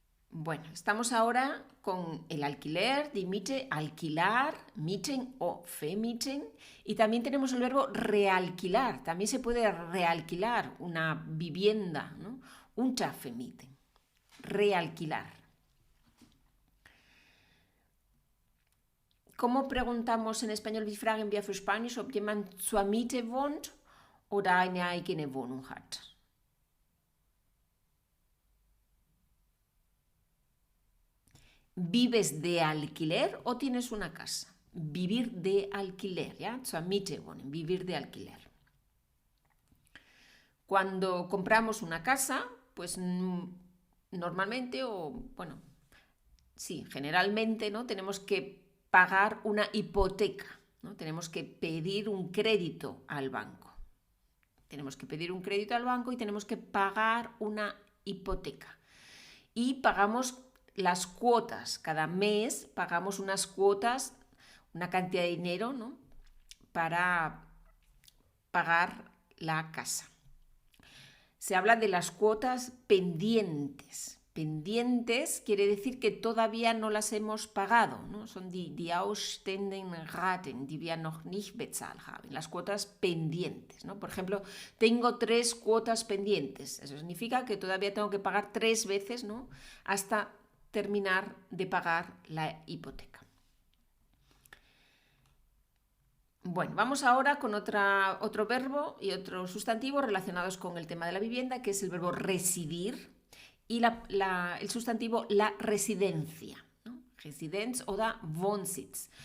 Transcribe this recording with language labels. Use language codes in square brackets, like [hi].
[es] Bueno, estamos ahora con el alquiler, [de] die Miete, [es] alquilar, [de] mieten [es] o [de] vermieten, [es] y también tenemos el verbo realquilar. También se puede realquilar una vivienda, ¿no? [de] Untervermieten, [es] realquilar. ¿Cómo preguntamos en español? [de] Wie fragen wir für Spanisch, ob jemand zur Miete wohnt oder eine eigene Wohnung hat? [es] ¿Vives de alquiler o tienes una casa? Vivir de alquiler, ¿ya? [de] Zur Miete wohnen, [es] vivir de alquiler. Cuando compramos una casa, pues normalmente, o bueno, sí, generalmente, ¿no? Tenemos que pagar una hipoteca, ¿no? Tenemos que pedir un crédito al banco. Tenemos que pedir un crédito al banco y tenemos que pagar una hipoteca. Y pagamos las cuotas. Cada mes pagamos unas cuotas, una cantidad de dinero, ¿no? Para pagar la casa. Se habla de las cuotas pendientes. Pendientes quiere decir que todavía no las hemos pagado, ¿no? Son [de] die ausstehenden Raten, die wir noch nicht bezahlt haben. [es] Las cuotas pendientes, ¿no? Por ejemplo, tengo 3 cuotas pendientes. Eso significa que todavía tengo que pagar 3 veces, ¿no? Hasta terminar de pagar la hipoteca. Bueno, vamos ahora con otro verbo y otro sustantivo relacionados con el tema de la vivienda, que es el verbo residir. Y el sustantivo la residencia, ¿no? [de] Residenz oder Wohnsitz.